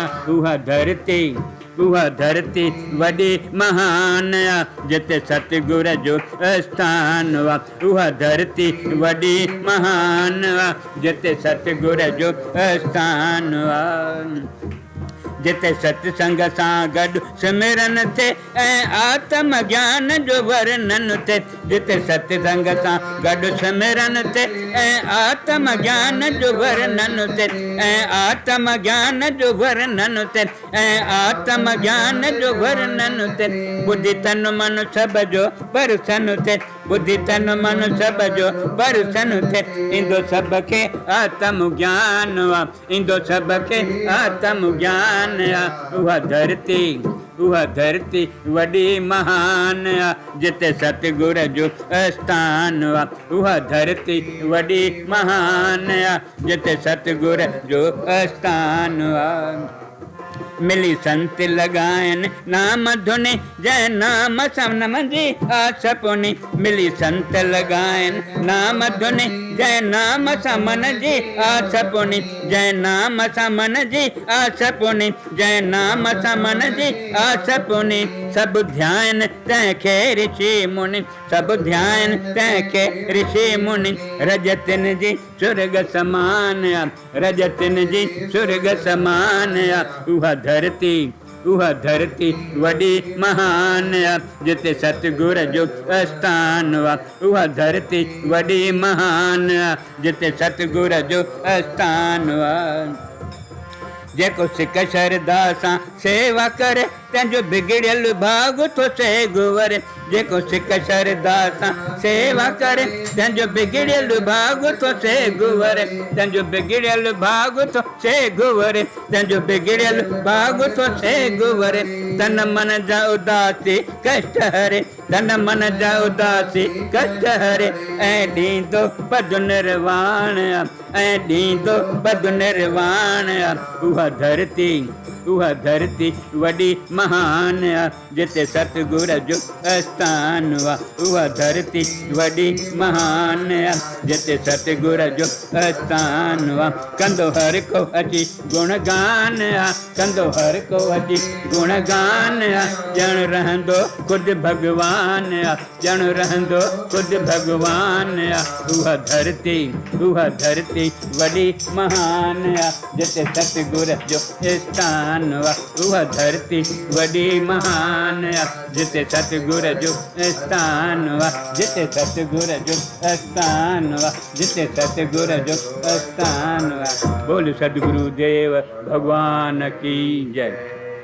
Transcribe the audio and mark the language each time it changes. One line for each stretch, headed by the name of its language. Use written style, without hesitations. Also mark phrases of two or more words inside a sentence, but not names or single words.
Sindhi: उहा धरती वडी महान जिते सतगुर जो स्थान। उहा धरती वडी महान जिते सतगुर जो स्थान। जिते सत्संग सां गॾु सिमरन थे ऐं आत्म ज्ञान जो वर्णन थे। जिते सत्संग सां गॾु सिमरन थे ऐं आत्म ज्ञान जो वर्णन थे। ऐं आत्म ज्ञान जो वर्णन थे। ऐं आत्म ज्ञान जो वर्णन थे। बुद्धि तन मन सब जो परसन थे। बुद्धि तन मन सब जो परसन थे। ईंदो सब खे आत्म ज्ञान। ईंदो सब खे आत्म ज्ञान। उहा धरती वडी महान जिते सतगुर जो स्थान। उहा धरती वडी महान जिते सतगुर जो स्थान। मिली संत लगायन नाम धुनी जय नाम सनम जी आस पुनी। मिली संत लगायन नाम धुनी जय नाम समन जी आस पुनी। जय नाम समन जी आस पुनी। जय नाम समन जी आस पुनी। सब ध्यान तंहिंखे ऋषि मुनि। सब ध्यान तंहिंखे ऋषि मुनि। रजतन जी स्वर्ग समान। रजतन जी स्वर्ग समान। उहा धरती वडी महान जिते सतगुर जो स्थान। उहा धरती वडी महान जिते सतगुर जो स्थान। जेको सिक श्रद्धा सां सेवा करे तंहिंजो बिगड़ियल भाग थो से गुवर। जेको सिक श्रद्धा सां सेवा करे तंहिंजो बिगड़ियल भाग थो से गुवर। तंहिंजो बिगड़ियल भाग थो से गुवर। तंहिंजो बिगड़ियल भाग थो से गुवर। तन मन जा उदासी कष्ट हरे। तन मन जा उदासी कष्ट हरे। ऐं ॾींदो पद निर्वाण। ऐं ॾींदो पद निर्वाण। उहा धरती वडी महान जिते सतगुर जो स्थान। उहा धरती वडी महान जिते सतगुर जो स्थान। कंदो हर को अची गुणगान। कंदो हर को अची गुणगान। ॼण रहंदो खुद भगवान। ॼण रहंदो खुद भगवान। उहा धरती वडी महान जिते सतगुर जो स्थान। उहा धरती वडी महान जिते सतगुर जो स्थान। जिते सतगुर जो स्थान। जिते सतगुर जो स्थान।
Hindi: बोल सदगुरु देव भगवान की जय।